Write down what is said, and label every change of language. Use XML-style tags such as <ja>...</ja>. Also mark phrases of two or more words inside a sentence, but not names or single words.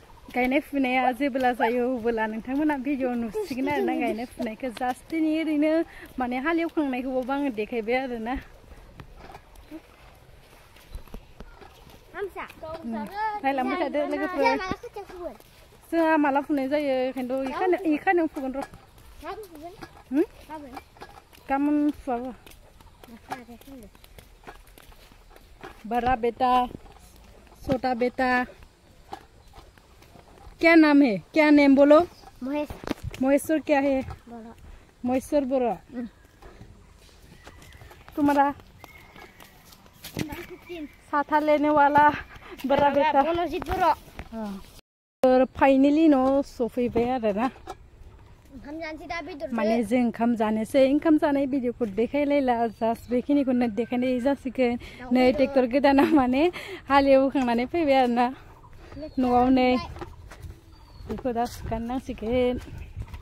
<brx>गायनाय फुनाया जेब्ला जायो अब्ला नोंथांमोना भिडिअ नुसिगोन आरोना गायनाय फुनायखौ जास्ट दिनै ओरैनो माने हालेवखांनायखौबो आङो देखायबाय आरोना नायलांबाय थादो लोगोफोर जोंहा माला फुनाय जायो ओंखायनोथ' इखानायाव फुगोन र' गाबोन फुवाबो</brx> <hi>बड़ा बेटा छोटा बेटा क्या नाम है क्या नेम बोलो महेश्वर क्या है महेश्वर बोरा तुम्हारा साथा लेने वाला बड़ा बेटा और फाइनली</hi> <brx>न' सफैबाय आरोना माने जों ओंखाम जानोसै ओंखाम जानाय भिडिअखौ देखायलायला जास्ट बेखिनिखौनो देखायनाय जासिगोन नै ट्रेक्टर गोदाना माने हालेवखांनानै फैबाय आरोना न'आव नै बेखौ दा सुखानो नांसिगोन</brx>